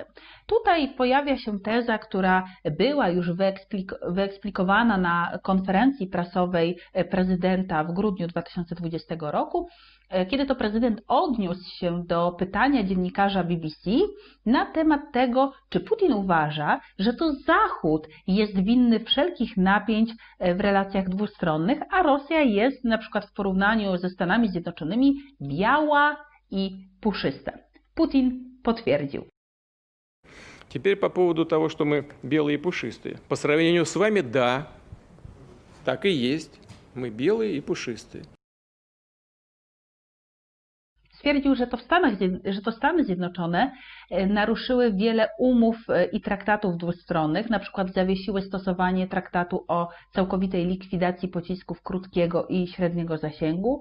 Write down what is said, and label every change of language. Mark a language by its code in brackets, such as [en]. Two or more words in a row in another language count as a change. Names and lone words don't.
[pl] Tutaj pojawia się teza, która była już wyeksplikowana na konferencji prasowej prezydenta w grudniu 2020 roku, kiedy to prezydent odniósł się do pytania dziennikarza BBC na temat tego, czy Putin uważa, że to Zachód jest winny wszelkich napięć w relacjach dwustronnych, a Rosja jest na przykład w porównaniu ze Stanami Zjednoczonymi biała i puszysta. Putin potwierdził. [ru] Теперь по поводу того, что мы белые и пушистые. По сравнению с вами, да, так и есть. Мы белые и пушистые. [pl] Stwierdził, że to Stany Zjednoczone naruszyły wiele umów i traktatów dwustronnych, na przykład zawiesiły stosowanie traktatu o całkowitej likwidacji pocisków krótkiego i średniego zasięgu.